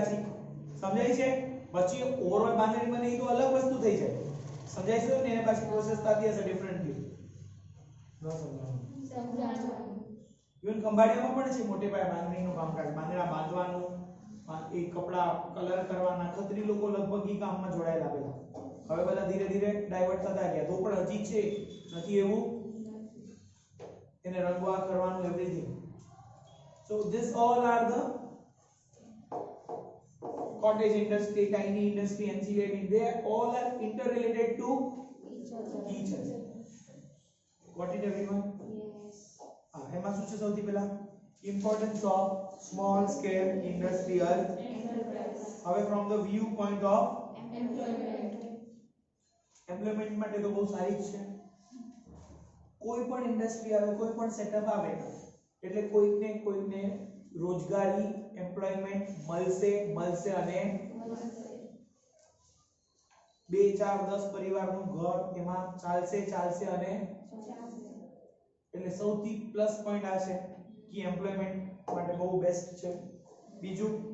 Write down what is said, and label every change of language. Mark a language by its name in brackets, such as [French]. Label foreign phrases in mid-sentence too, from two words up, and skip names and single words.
[Gujarati] પાછી સમજાય છે પછી ઓવરઓલ બાંધણી બને તો અલગ વસ્તુ થઈ જાય સમજાય છે ને એને પાછી પ્રોસેસ થતી હશે ડિફરન્ટલી ન સમજાવું ઇવન કંબાડિયામાં પણ છે મોટે પાયે બાંધણીનું કામકાજ બાંધણા બાંધવાનું એ કપડા કલર કરવાના ખત્રી લોકો લગભગ એ કામમાં જોડાયેલા પેલા હવે બધા ધીરે ધીરે ડાયવર્ટ થતા ગયા તો પણ હજી છે નથી એવું એને રંગવા કરવાનું એવરીથિંગ [English] so this all are the cottage industry tiny industry ancillary they all are interrelated to each other got it everyone [Gujarati] એમાં શું છે સૌથી પહેલા [English] importance of small scale industrial હવે from the view point of [Gujarati] employment માટે તો બહુ સારી જ છે કોઈ પણ ઇન્ડસ્ટ્રી આવે કોઈ પણ સેટઅપ આવે એટલે કોઈકને રોજગારી એમ્પ્લોયમેન્ટ મળશે અને 2 4 10 પરિવારનું ઘર એમાં ચાલશે અને એટલે સૌથી [English] plus point [Gujarati] આ છે કે એમ્પ્લોયમેન્ટ માટે બહુ બેસ્ટ છે બીજું